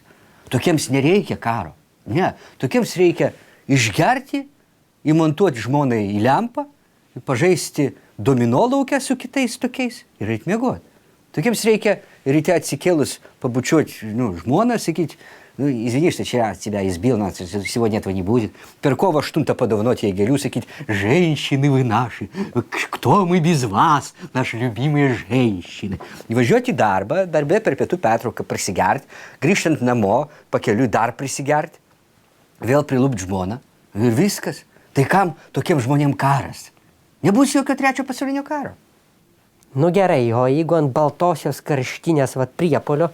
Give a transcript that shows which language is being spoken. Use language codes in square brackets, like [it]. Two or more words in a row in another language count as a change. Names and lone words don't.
[lt] Tokiems nereikia karo. Ne, tokiems reikia išgerti, įmontuoti žmonai į lempą, pažaisti domino lauke su kitais tokiais ir eit miegoti. Tokiems reikia ryte atsikėlus pabučiuoti žmoną, sakyti, [ru] извини, что вчера тебя избил, но сегодня этого не будет. [lt] Per kovo 8 padovanoti jai gėlių, sakyti, [ru] женщины вы наши, кто мы без вас, наши любимые женщины. [lt] Įvažiuoti į darbą, darbe per pietų pertrauką prisigerti, grįžtant namo, pakeliui dar prisigerti, vėl prilūpti žmoną ir viskas. Tai kam tokiem žmonėm karas? Nebus jokio trečio pasaulinio karo. Nu gerai, o jeigu ant baltosios karštinės priepolio?